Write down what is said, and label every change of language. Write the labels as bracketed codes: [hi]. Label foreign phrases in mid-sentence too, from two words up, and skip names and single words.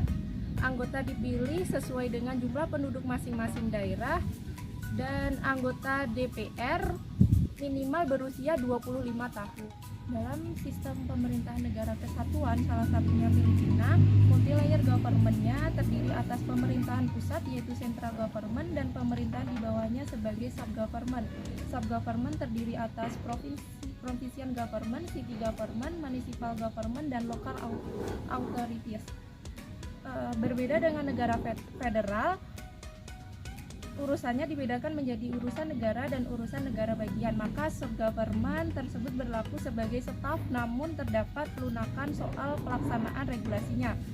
[id] Anggota dipilih sesuai dengan jumlah penduduk masing-masing daerah, dan anggota DPR minimal berusia 25 tahun. Dalam sistem pemerintahan negara kesatuan, salah satunya Filipina, [en] multi-layer government- [id] nya terdiri atas pemerintahan pusat yaitu [en] central government [id] dan pemerintahan di bawahnya sebagai sub-government. [en] Sub-government [id] terdiri atas [en] provincial government, city government, municipal government, [id] dan local authorities. Berbeda dengan negara federal, urusannya dibedakan menjadi urusan negara dan urusan negara bagian. Maka sub-government tersebut berlaku sebagai staf, namun terdapat pelunakan soal pelaksanaan regulasinya.